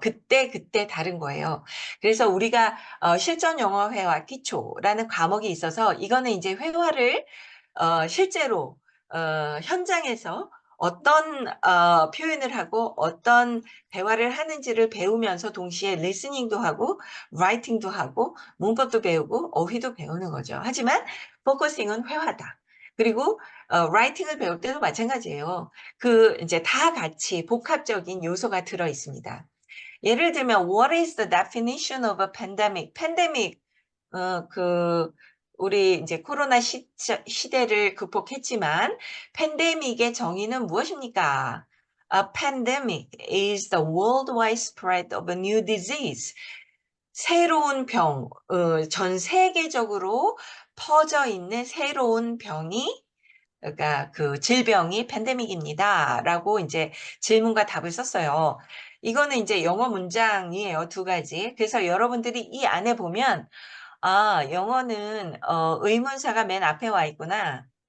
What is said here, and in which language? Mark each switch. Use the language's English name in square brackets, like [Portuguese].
[Korean] 그때 다른 거예요. 그래서 우리가 실전 영어 회화 기초라는 과목이 있어서 이거는 이제 회화를 실제로 현장에서 어떤 표현을 하고 어떤 대화를 하는지를 배우면서 동시에 리스닝도 하고 라이팅도 하고 문법도 배우고 어휘도 배우는 거죠. 하지만 포커싱은 회화다. 그리고 라이팅을 배울 때도 마찬가지예요. 그 이제 다 같이 복합적인 요소가 들어 있습니다. 예를 들면 [English] What is the definition of a pandemic? [Korean] 팬데믹 그 우리 이제 코로나 시대를 극복했지만 팬데믹의 정의는 무엇입니까? [English] A pandemic is the worldwide spread of a new disease. [Korean] 새로운 병, 전 세계적으로 퍼져 있는 새로운 병이 그러니까 그 질병이 팬데믹입니다라고 이제 질문과 답을 썼어요. 이거는 이제 영어 문장이에요, 두 가지. 그래서 여러분들이 이 안에 보면 영어는 의문사가 맨 앞에 와 있구나.